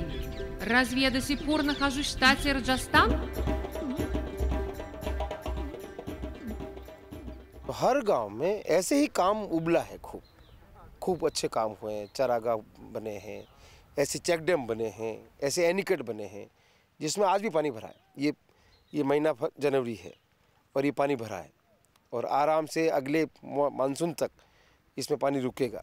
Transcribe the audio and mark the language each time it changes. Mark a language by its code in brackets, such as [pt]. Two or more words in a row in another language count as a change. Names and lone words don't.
[ru] Разве я до сих пор нахожусь в штате Раджастан? [hi] हर गांव में ऐसे ही काम उबला है, खूब अच्छे काम हुए हैं, चारागाह बने हैं, ऐसे [en] check dam [hi] बने हैं, ऐसे एनीकट बने हैं जिसमें आज भी पानी भरा है। ये महीना जनवरी है और ये पानी भरा है और आराम से अगले मानसून तक इसमें पानी रुकेगा।